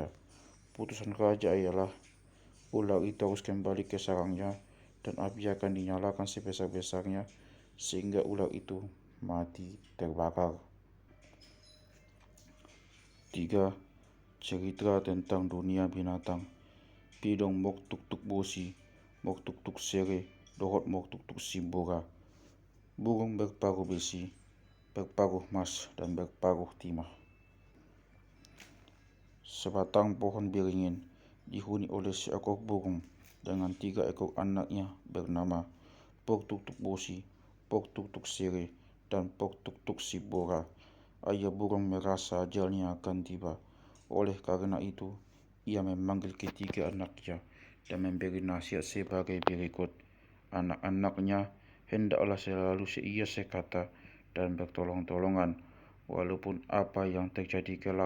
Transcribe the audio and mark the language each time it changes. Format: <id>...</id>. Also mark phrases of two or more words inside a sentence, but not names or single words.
<id>Putusan raja ialah ular itu harus kembali ke sarangnya dan api akan dinyalakan sebesar-besarnya sehingga ular itu mati terbakar. 3. Cerita tentang dunia binatang.</id> <bbc>Pidong mok tuk-tuk bosi, mok tuk-tuk sere, dohot mok tuk-tuk simbora.</bbc> <id>Burung berparuh besi, berparuh emas, dan berparuh timah. Sebatang pohon beringin dihuni oleh seekor burung dengan 3 ekor anaknya bernama Pok Tuk-Tuk Bosi, Pok Tuk-Tuk Sere, dan Pok Tuk-Tuk Sibora. Ayah burung merasa ajalnya akan tiba. Oleh karena itu, ia memanggil ketiga anaknya dan memberi nasihat sebagai berikut. Anak-anaknya hendaklah selalu seia sekata dan bertolong-tolongan, walaupun apa yang terjadi kelak.</id>